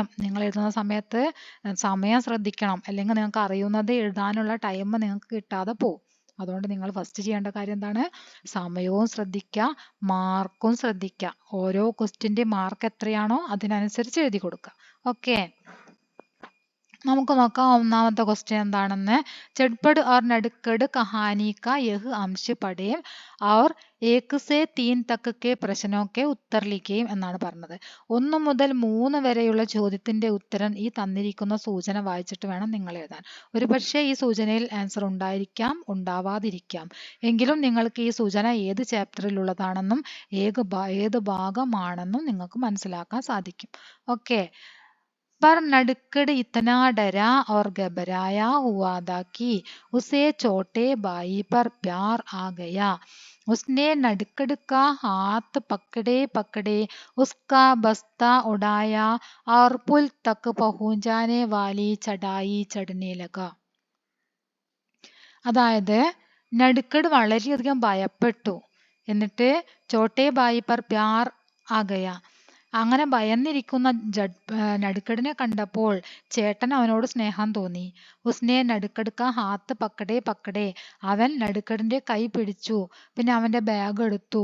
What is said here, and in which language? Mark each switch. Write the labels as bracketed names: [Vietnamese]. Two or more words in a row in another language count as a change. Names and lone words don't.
[Malayalam] നിങ്ങൾ എഴുതുന്ന സമയത്ത് സമയം ശ്രദ്ധിക്കണം, അല്ലെങ്കിൽ നിങ്ങൾക്ക് അറിയുന്നത് എഴുതാനുള്ള ടൈം നിങ്ങൾക്ക് കിട്ടാതെ പോകും. അതുകൊണ്ട് നിങ്ങൾ ഫസ്റ്റ് ചെയ്യേണ്ട കാര്യം എന്താണ്? സമയവും ശ്രദ്ധിക്കുക, മാർക്കും ശ്രദ്ധിക്കുക. ഓരോ ക്വസ്റ്റ്യൻ്റെ മാർക്ക് എത്രയാണോ അതിനനുസരിച്ച് എഴുതി കൊടുക്കുക. ഓക്കെ, നമുക്ക് നോക്കാം ഒന്നാമത്തെ ക്വസ്റ്റ്യൻ എന്താണെന്ന്. [Hindi] चटपट और नटखट कहानी का यह अंश पढ़ें और 1 से 3 तक के प्रश्नों के उत्तर लिखें [Malayalam] എന്നാണ് പറഞ്ഞത്. 1 മുതൽ 3 വരെയുള്ള ചോദ്യത്തിന്റെ ഉത്തരം ഈ തന്നിരിക്കുന്ന സൂചന വായിച്ചിട്ട് വേണം നിങ്ങൾ എഴുതാൻ. ഒരുപക്ഷെ ഈ സൂചനയിൽ ആൻസർ ഉണ്ടായിരിക്കാം, ഉണ്ടാവാതിരിക്കാം. എങ്കിലും നിങ്ങൾക്ക് ഈ സൂചന ഏത് ചാപ്റ്ററിലുള്ളതാണെന്നും ഏത് ഭാഗമാണെന്നും നിങ്ങൾക്ക് മനസ്സിലാക്കാൻ സാധിക്കും. ഓക്കെ, [Hindi] पर नटखट इतना डरा और घबराया हुआ था कि उसे छोटे भाई पर प्यार आ गया. उसने नटखट का हाथ पकड़े पकड़े उसका बस्ता उड़ाया और पुल तक पहुंचाने वाली चढ़ाई चढ़ने लगा. [Malayalam] അതായത് നടുക്കട് വളരെയധികം ഭയപ്പെട്ടു, എന്നിട്ട് [Hindi] छोटे भाई पर प्यार आ गया, [Malayalam] അങ്ങനെ ഭയന്നിരിക്കുന്ന നടുക്കടിനെ കണ്ടപ്പോൾ ചേട്ടൻ അവനോട് സ്നേഹം തോന്നി. [Hindi] उसने नटखट का हाथ पकड़े पकड़े, [Malayalam] അവൻ നടുക്കടിന്റെ കൈ പിടിച്ചു, പിന്നെ അവന്റെ ബാഗ് എടുത്തു.